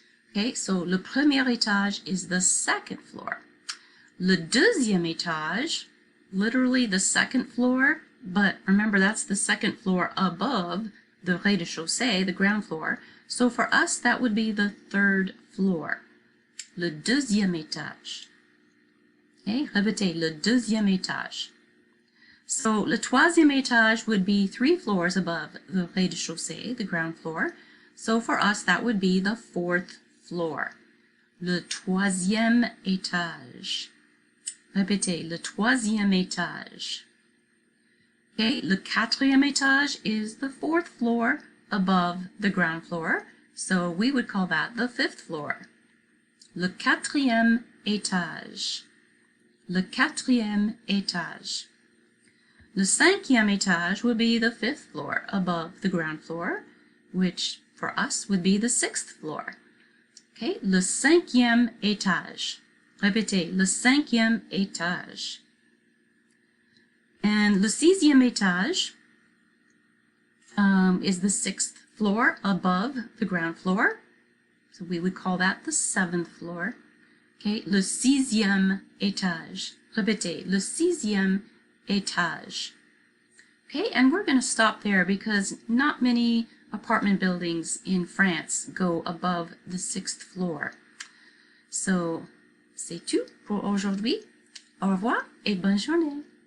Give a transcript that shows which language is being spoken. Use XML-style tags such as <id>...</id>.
<en>Okay, so le premier étage is the second floor. Le deuxième étage, literally the second floor, but remember that's the second floor above the rez-de-chaussée, the ground floor. So for us, that would be the third floor.</en> <fr>Le deuxième étage. Okay, répétez, le deuxième étage.</fr> <en>So le troisième étage would be 3 floors above the rez-de-chaussée, the ground floor. So for us, that would be the fourth floor.</en> <fr>Le troisième étage. Répétez, le troisième étage.</fr> <en>Okay, le quatrième étage is the fourth floor above the ground floor. So we would call that the fifth floor.</en> <fr>Le quatrième étage. Le quatrième étage.</fr> <en>Le cinquième étage would be the fifth floor above the ground floor, which for us would be the sixth floor.</en> <fr>Okay, le cinquième étage. Répétez, le cinquième étage.</fr> <en>And le sixième étage is the sixth floor above the ground floor. So we would call that the seventh floor.</en> <fr>Okay, le sixième étage. Répétez, le sixième étage.</fr> <en>Okay, and we're going to stop there because not many apartment buildings in France go above the sixth floor.</en> <fr>So, c'est tout pour aujourd'hui. Au revoir et bonne journée.</fr>